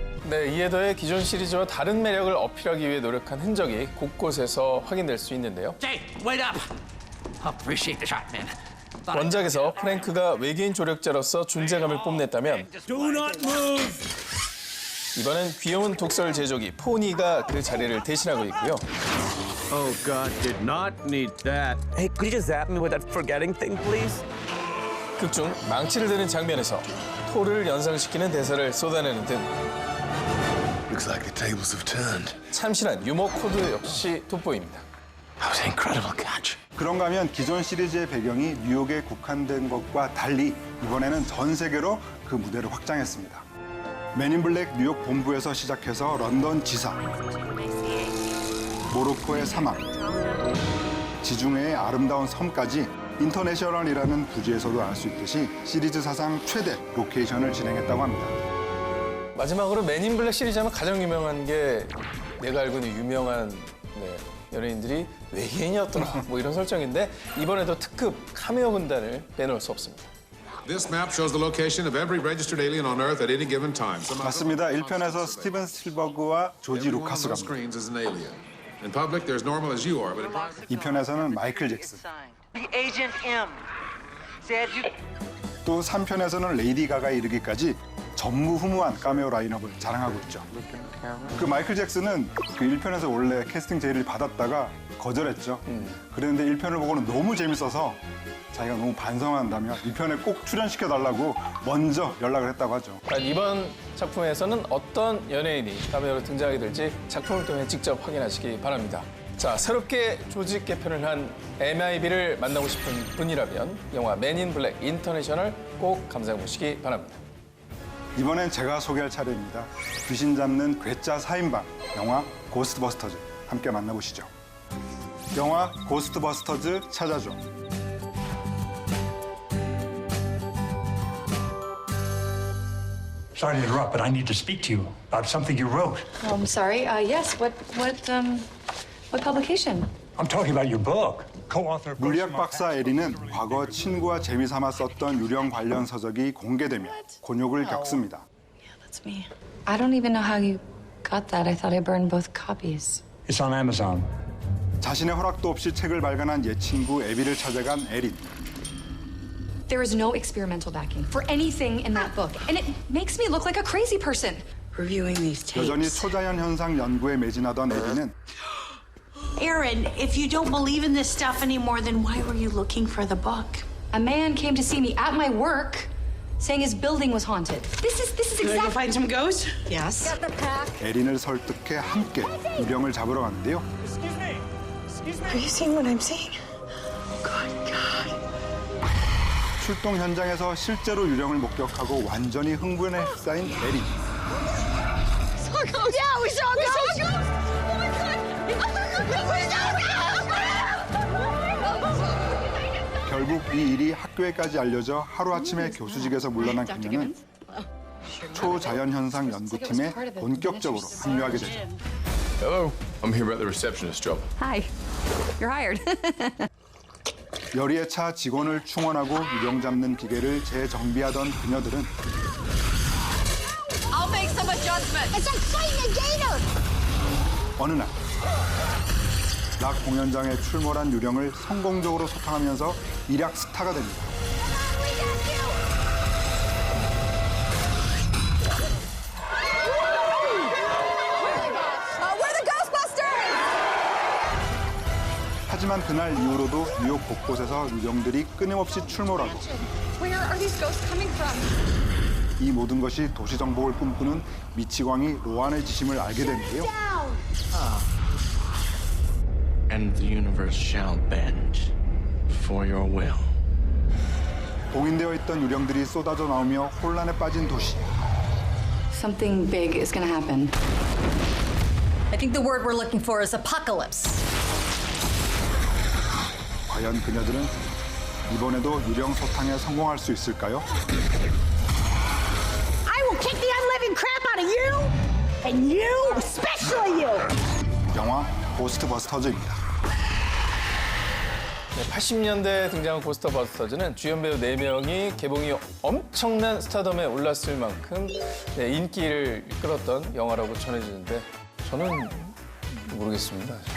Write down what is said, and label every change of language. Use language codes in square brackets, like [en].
[ko] 네, 이에 더해 기존 시리즈와 다른 매력을 어필하기 위해 노력한 흔적이 곳곳에서 확인될 수 있는데요. 원작에서 프랭크가 외계인 조력자로서 존재감을 뽐냈다면 이번엔 귀여운 독설 제조기 포니가 그 자리를 대신하고 있고요. [en] Oh God, did not need that. Hey, could you just zap me with that forgetting thing, please? [ko] 극중 망치를 드는 장면에서 토를 연상시키는 대사를 쏟아내는 등 [en] Looks like the tables have turned. [ko] 참신한 유머 코드 역시 돋보입니다. [en] That was an incredible catch. [ko] 그런가 하면 기존 시리즈의 배경이 뉴욕에 국한된 것과 달리 이번에는 전 세계로 그 무대를 확장했습니다. 맨인 블랙 뉴욕 본부에서 시작해서 런던 지사, 모로코의 사막, 지중해의 아름다운 섬까지 인터내셔널이라는 부지에서도 알 수 있듯이 시리즈 사상 최대 로케이션을 진행했다고 합니다. 마지막으로 맨인 블랙 시리즈 하면 가장 유명한 게 내가 알고 있는 유명한 연예인들이 외계인이었더라 뭐 이런 설정인데 이번에도 특급 카메오 군단을 빼놓을 수 없습니다. [en] This map shows the location of every registered alien on Earth at any given time. [ko] 맞습니다. 1편에서 스티븐 스필버그와 조지 루카스가 [en] In public, they're as normal as you are, but in private... [ko] 2편에서는 마이클 잭슨. [en] Agent M said you... [ko] 또 3편에서는 레이디 가가에 이르기까지 전무후무한 카메오 라인업을 자랑하고 있죠. 그 마이클 잭슨은 그 1편에서 원래 캐스팅 제의를 받았다가 거절했죠. 그랬는데 1편을 보고는 너무 재밌어서 자기가 너무 반성한다며 2편에 꼭 출연시켜달라고 먼저 연락을 했다고 하죠. 이번 작품에서는 어떤 연예인이 카메오로 등장하게 될지 작품을 통해 직접 확인하시기 바랍니다. 자, 새롭게 조직 개편을 한 MIB를 만나고 싶은 분이라면 영화 맨인 블랙 인터내셔널 꼭 감상해보시기 바랍니다. 이번엔 제가 소개할 차례입니다. 귀신 잡는 괴짜 4인방 영화 고스트버스터즈 함께 만나보시죠. 영화 고스트버스터즈 찾아줘. [en] Sorry to interrupt, but I need to speak to you about something you wrote. Oh, I'm sorry. Yes. What publication? I'm talking about your book. Co-author. [ko] 물리학 박사 에리는 과거 친구와 재미삼아 썼던 유령 관련 서적이 공개되며 곤욕을 겪습니다. [en] Yeah, that's me. I don't even know how you got that. I thought I burned both copies. It's on Amazon. [ko] 자신의 허락도 없이 책을 발간한 옛 친구 에비를 찾아간 에린. [en] There is no experimental backing for anything in that book, and it makes me look like a crazy person. Reviewing these tapes. [ko] 여전히 초자연 현상 연구에 매진하던 에리는 [en] Aaron, if you don't believe in this stuff anymore, then why were you looking for the book? A man came to see me at my work, saying his building was haunted. This is Can I go find some ghosts? Yes. [ko] 에린을 설득해 함께 유령을 잡으러 가는데요. [en] Are you seeing what I'm seeing? [ko] 출동 현장에서 실제로 유령을 목격하고 완전히 흥분에 휩싸인 에린. [en] Saw ghosts. Yeah, we saw ghosts. Oh my God! We saw [ko] 결국 이 일이 학교에까지 알려져 하루아침에 교수직에서 물러난 그녀는 초자연현상 연구팀에 본격적으로 합류하게 되죠. [en] Hello, I'm here about the receptionist job. Hi, you're hired. [ko] 열의에 차 직원을 충원하고 유령 잡는 기계를 재정비하던 그녀들은 [en] I'll make some adjustments. It's like fighting a gator. [ko] 어느 날 락 공연장에 출몰한 유령을 성공적으로 소탕하면서 일약 스타가 됩니다. 하지만 그날 이후로도 뉴욕 곳곳에서 유령들이 끊임없이 출몰하고 [en] Where are these ghosts coming from? [ko] 이 모든 것이 도시 정복을 꿈꾸는 미치광이 로안의 지심을 알게 되는데요. [en] And the universe shall bend for your will. [ko] 봉인되어 있던 유령들이 쏟아져 나오며 혼란에 빠진 도시. [en] Something big is going to happen. I think the word we're looking for is apocalypse. [ko] 과연 그녀들은 이번에도 유령 소탕에 성공할 수 있을까요? [en] I will kick the unliving crap out of you, and you, especially you. [ko] 영화 고스트버스터즈입니다. 네, 80년대에 등장한 고스트버스터즈는 주연 배우 4명이 개봉 이후 엄청난 스타덤에 올랐을 만큼 인기를 끌었던 영화라고 전해지는데 저는 모르겠습니다.